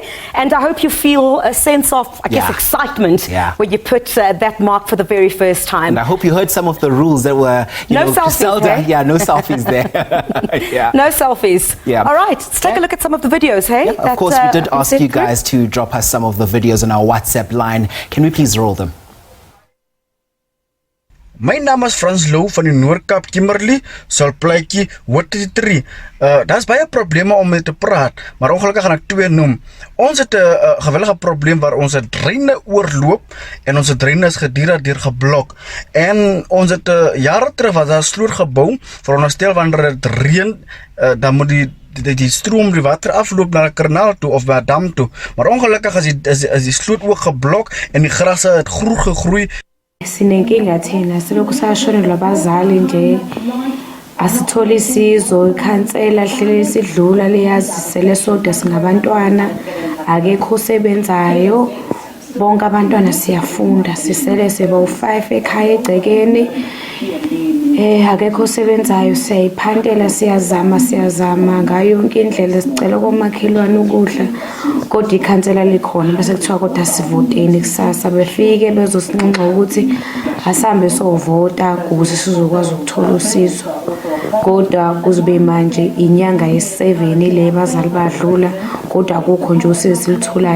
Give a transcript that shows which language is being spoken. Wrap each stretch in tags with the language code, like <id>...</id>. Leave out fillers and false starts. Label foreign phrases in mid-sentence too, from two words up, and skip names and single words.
<en>And I hope you feel a sense of, I guess, excitement when you put that mark for the very first time. And I hope you heard some of the rules that were, no selfies, hey? Yeah, no selfies there. No selfies. All right, let's take a look at some of the videos, hey? Of course, we did ask you guys to drop us some of the videos on our WhatsApp line. Can we please roll them?</en> <af>My naam is Frans Lou van die Noord-Kaap Kimberley, Salpluitjie, Hoogte 3. Daar's baie probleme om mee te praat, maar ongelukkig gaan ek 2 noem. Ons het 'n gewellige probleem waar ons dreine oorloop en ons dreine is gedeeltelik geblok. En ons het jare terug was daar 'n sloot gebou, veronderstel wanneer dit reën, dan moet die stroom die water afloop na 'n kanaal toe of na 'n dam toe. Maar ongelukkig is die sloot ook geblok en die grasse het groen gegroei.</af> <zu>Sinenkinga thina silokhu sashonelwa abazali nje asitholi isizo ikhansela hlele sidlula liyazisele soda singabantwana akekho osebenzayo bonke abantwana siyafunda sisele seba u5 ekhaya egcekeni akekho osebenzayo siyayiphandela siyazama ngayo yonke indlela sicela komakhelwane ukudla kodwa ikhansela likhona bese kuthiwa kodwa sivoteni kusasa befike bezosinxenxa ukuthi asambe sovota ukuze sizokwazi ukuthola usizo kodwa kuzobe manje inyanga ye7 ile bazali badlula kodwa akukho nje usizo silitholayo.</zu>